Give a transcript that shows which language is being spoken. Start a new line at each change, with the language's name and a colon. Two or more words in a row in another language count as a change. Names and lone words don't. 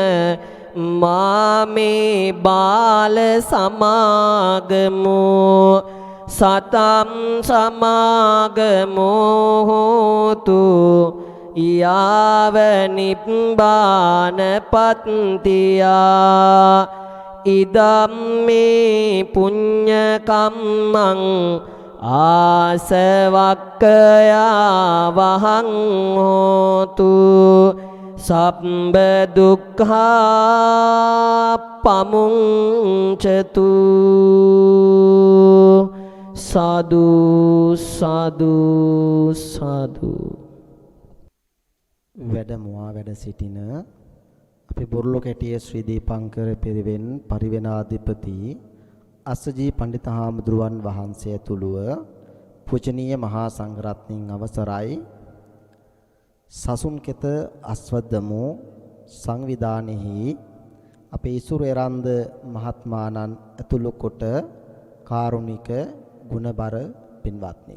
Pali: මාමේ බාල සමාගමෝ සතං සමාගමෝ හෝතු යාව නිබ්බාන පත්තියා ඉදම්මේ පුඤ්ඤ කම්මං ආසවක්ඛයා වහං හෝතු සබ්බ දුක්ඛා පමුංචතු සාදු සාදු සාදු.
Sinhala: වැඩමුවා වැඩ සිටින අපේ බොරලොකැටිය ශ්‍රී දීපංකර පිරිවෙන් පරිවෙනාධිපති අස්සජී පඬිත හාමුදුරුවන් වහන්සේ ඇතුළුව පූජනීය මහා සංඝරත්නයන් අවසරයි සසුන් කෙත අස්වද්දමු සංවිධානයෙහි අපේ ඉසුරු එරන්ද මහත්මාණන් ඇතුළු කොට කාරුණික ගුණබර පින්වත්නි.